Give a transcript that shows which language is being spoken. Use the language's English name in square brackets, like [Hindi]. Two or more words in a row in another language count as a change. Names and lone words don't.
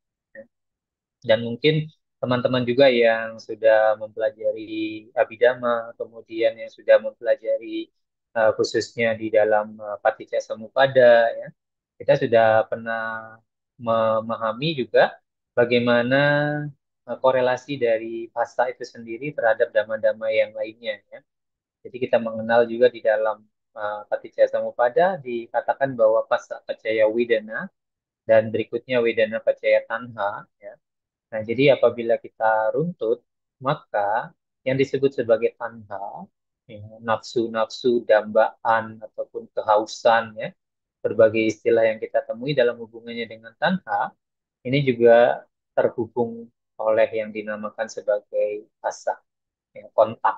[Indonesian] Dan mungkin teman-teman juga yang sudah mempelajari Abhidhamma, kemudian yang sudah mempelajari khususnya di dalam Paticcasamuppada, ya, kita sudah pernah memahami juga bagaimana korelasi dari phassa itu sendiri terhadap dhamma-dhamma yang lainnya, ya. Jadi kita mengenal juga di dalam Paticcasamuppada dikatakan bahwa [Pali] phassa paccaya wedana [Indonesian] dan berikutnya [Pali] wedana paccaya tanha, [Indonesian] ya. Nah, jadi apabila kita runtut, maka yang disebut sebagai tanha, ya, nafsu-nafsu, dambaan, ataupun kehausan, ya, berbagai istilah yang kita temui dalam hubungannya dengan tanha, ini juga terhubung oleh yang dinamakan sebagai asa, ya, kontak.